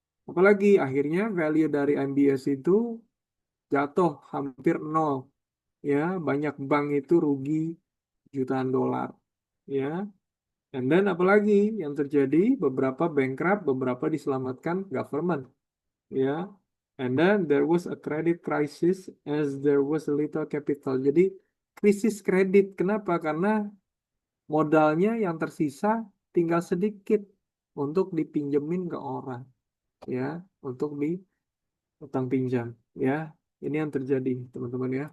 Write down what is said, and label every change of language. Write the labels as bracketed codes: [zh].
[id] Apalagi akhirnya value dari MBS itu jatuh hampir nol ya, banyak bank itu rugi jutaan dolar ya. And then apalagi yang terjadi, beberapa bankrupt, beberapa diselamatkan government ya. [en] And then there was a credit crisis as there was a little capital. [id] Jadi krisis kredit, kenapa? Karena modalnya yang tersisa tinggal sedikit untuk dipinjemin ke orang ya, untuk di utang pinjam ya. Ini yang terjadi, teman-teman ya.